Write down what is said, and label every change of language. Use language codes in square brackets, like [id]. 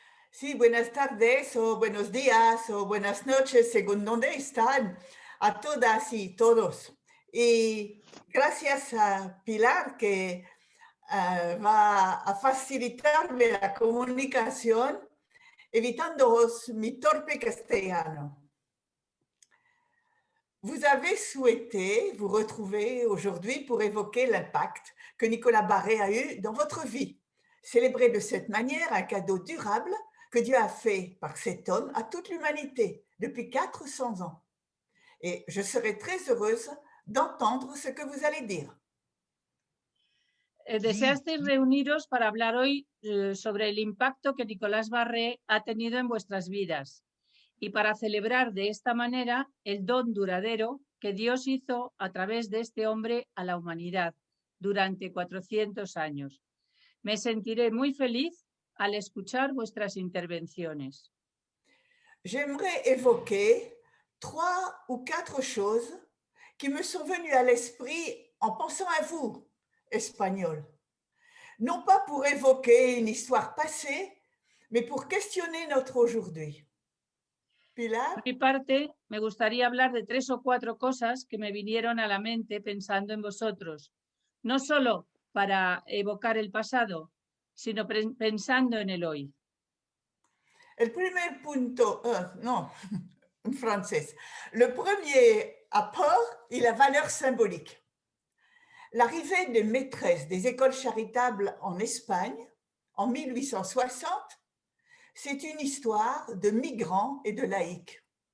[es] Sí, buenas tardes o buenos días o buenas noches, según dónde están, a todas y todos. Y gracias a Pilar que va a facilitarme la comunicación, evitándoos mi torpe castellano. [fr] Vous avez souhaité vous retrouver aujourd'hui pour évoquer l'impact que Nicolas Barré a eu dans votre vie. Célébrer de cette manière un cadeau durable que Dieu a fait par cet homme à toute l'humanité depuis 400 ans. Et je serai très heureuse d'entendre ce que vous allez dire. [es] Deseasteis reuniros para hablar hoy sobre el impacto que Nicolás Barré ha tenido en vuestras vidas y para celebrar de esta manera el don duradero que Dios hizo a través de este hombre a la humanidad durante 400 años. Me sentiré muy feliz al escuchar vuestras intervenciones. [fr] J'aimerais évoquer 3 ou 4 choses qui me sont venues à l'esprit en pensant à vous, Espagnols. Non pas pour évoquer une histoire passée, mais pour questionner notre aujourd'hui. Pilar? [es] Por mi parte, me gustaría hablar de 3 o 4 cosas que me vinieron a la mente pensando en vosotros, no solo para evocar el pasado, sino pensando en el hoy. El primer punto, [fr] non, en français. Le premier apport est la valeur symbolique. L'arrivée des maîtresses des écoles charitables en Espagne en 1860, c'est une histoire de migrants et de laïcs.